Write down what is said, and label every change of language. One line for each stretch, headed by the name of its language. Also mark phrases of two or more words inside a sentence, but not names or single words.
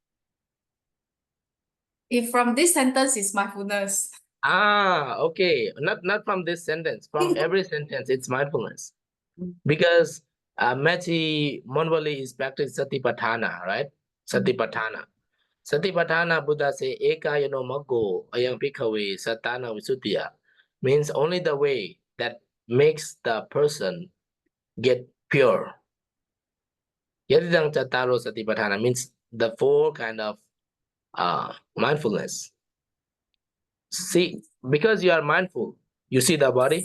English: If from this sentence is mindfulness. Okay. Not from this sentence. From every sentence, it's mindfulness. Because Mechi Monwali is practiced Satipatthana, right? Satipatthana. Satipatthana, Buddha say,
Pali: Eka yano maggo ayang bhikkhave satana visuddhya,
English: means only the way that makes the person get pure.
Pali: Yadidang Chattaro Satipatthana
English: means the four kind of mindfulness. See, because you are mindful, you see the body.